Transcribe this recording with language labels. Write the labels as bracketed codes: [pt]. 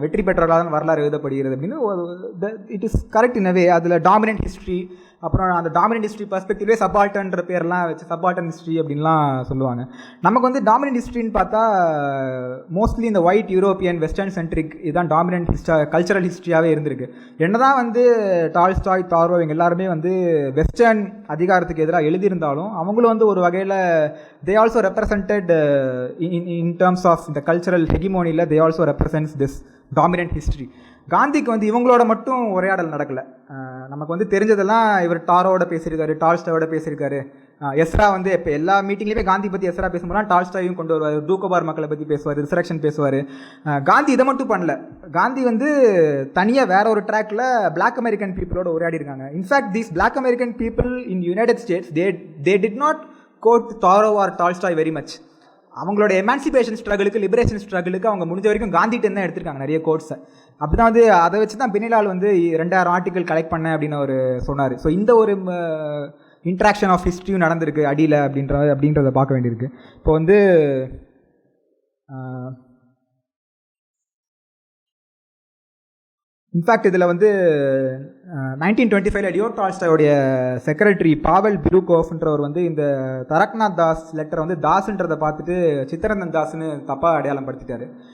[ta] வெற்றி பெற்றவர்களாக தான் வரலாறு எழுதப்படுகிறது அப்படின்னு. [en] It is correct in a way. [ta] அதில் டாமினன்ட் ஹிஸ்ட்ரி, அப்புறம் அந்த டாமினன்ட் ஹிஸ்ட்ரி பர்ஸ்பெக்டிவ்லே சப்பால்டன்ற பேர்லாம் வச்சு சப்பால்டன் ஹிஸ்ட்ரி அப்படின்லாம் சொல்லுவாங்க. நமக்கு டாமினன்ட் ஹிஸ்ட்ரின்னு பார்த்தா மோஸ்ட்லி இந்த ஒயிட் யூரோப்பியன் வெஸ்டர்ன் சென்ட்ரிக் இதுதான் டாமினன்ட் கல்ச்சரல் ஹிஸ்ட்ரியாகவே இருந்திருக்கு. என்னதான் டால்ஸ்டாய், தாரோ இவங்க எல்லாருமே வெஸ்டர்ன் அதிகாரத்துக்கு எதிராக எழுதியிருந்தாலும் அவங்களும் ஒரு வகையில் [en] they also represented in terms of the cultural hegemony, they also represents this dominant history. [ta] காந்திக்கு இவங்களோட மட்டும் உரையாடல் நடக்கலை. நமக்கு தெரிஞ்சதெல்லாம் இவர் டாரோட பேசியிருக்காரு, டால்ஸ்டாயோட பேசியிருக்காரு. எஸ்ரா இப்போ எல்லா மீட்டிங்லேயுமே காந்தி பற்றி எஸ்ரா பேசும்போது டால்ஸ்டாயும் கொண்டு வருவார், டூகோபார் மக்களை பற்றி பேசுவார், ரிசரக்ஷன் பேசுவார். காந்தி இதை மட்டும் பண்ணல. காந்தி தனியாக வேற ஒரு ட்ராக்ல பிளாக் அமெரிக்கன் பீப்புளோட உரையாடி இருக்காங்க. [en] In fact these black American people in United States they did not quote Thoreau or Tolstoi very much. [ta] அவங்களோட எமான்சிபேஷன் ஸ்ட்ரகிளுக்கு, லிபரேஷன் ஸ்ட்ரகிளுக்கு அவங்க முடிஞ்ச வரைக்கும் காந்திகிட்ட தான் எடுத்திருக்காங்க நிறைய கோட்ஸை. அப்படி தான் அதை வச்சு தான் பின்னிலால் 2000 ஆர்டிக்கல் கலெக்ட் பண்ணேன் அப்படின்னு அவர் சொன்னார். ஸோ இந்த ஒரு இன்ட்ராக்ஷன் ஆஃப் ஹிஸ்ட்ரியும் நடந்திருக்கு அடியில் அப்படின்றத பார்க்க வேண்டியிருக்கு. இப்போ இன்ஃபேக்ட் இதில் 1925 லியோ டால்ஸ்டாயோடைய செக்ரட்டரி பாவல் பிருகோஃப்ன்றவர் இந்த தரக்நாத் தாஸ் லெட்டரை தாஸ்ன்றதை பார்த்துட்டு சித்தரந்தன் தாஸ்ன்னு தப்பாக அடையாளம் படுத்திட்டாரு.